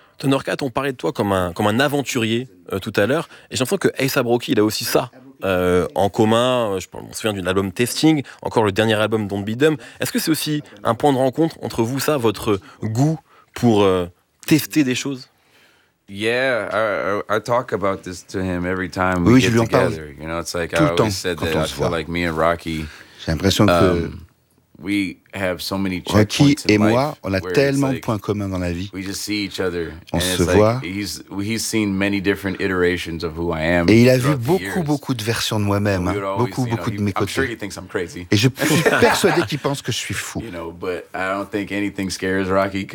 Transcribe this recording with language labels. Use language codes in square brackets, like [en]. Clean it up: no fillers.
[fr] Thundercat, on parlait de toi comme un aventurier tout à l'heure et j'ai l'impression que A$AP Rocky, il a aussi ça en commun. Je me souviens d'un album Testing, encore le dernier album Don't Be Dumb. Est-ce que c'est aussi un point de rencontre entre vous, ça, votre goût pour tester des choses? [en] Yeah, I talk about this to him every time we get together. You know, it's like I always said that I feel like me and Rocky. [fr] J'ai l'impression que [en] we have so many [fr] Rocky et moi, on a tellement de points communs dans la vie. [en] We just see each other. [fr] On se voit. [en] He's seen many different iterations of who I am. [fr] Et il a vu beaucoup de versions de moi-même, beaucoup de mes côtés. [en] I'm sure he thinks I'm crazy. [fr] Et je suis persuadé qu'il pense que je suis fou. [en] You know, but I don't think anything scares Rocky.